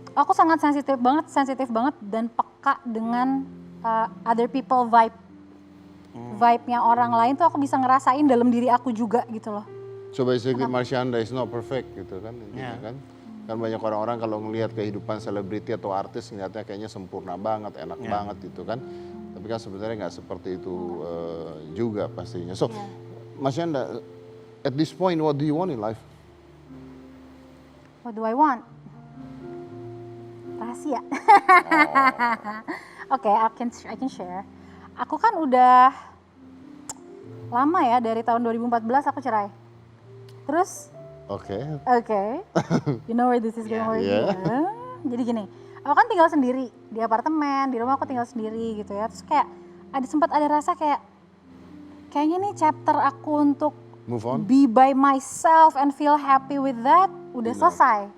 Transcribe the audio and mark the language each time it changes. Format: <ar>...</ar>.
<id>Aku sangat sensitif banget dan peka dengan</id> <en>other people</en> <id>vibe-nya orang lain tuh aku bisa ngerasain dalam diri aku juga gitu loh.</id> <en>So basically Marsyanda is not perfect</en> <id>gitu kan intinya</id> <en>Yeah.</en> <id>kan. Kan banyak orang-orang kalau ngelihat kehidupan selebriti atau artis ngeliatnya kayaknya sempurna banget, enak banget gitu kan. Tapi kan sebenarnya nggak seperti itu juga pastinya.</id> <en>So Marsyanda, at this point what do you want in life? What do I want? Rahasia. Oke, I can share.</en> <id>Aku kan udah lama ya, dari tahun 2014 aku cerai. Terus, Oke.</id> <en>oke, you know where this is going? Yeah.</en> <id>Jadi gini, aku kan tinggal sendiri di apartemen, di rumah aku tinggal sendiri gitu ya. Terus kayak sempat ada rasa kayaknya nih chapter aku untuk</id> <en>Move on? be by myself and feel happy with that</en> <id>udah selesai.</id>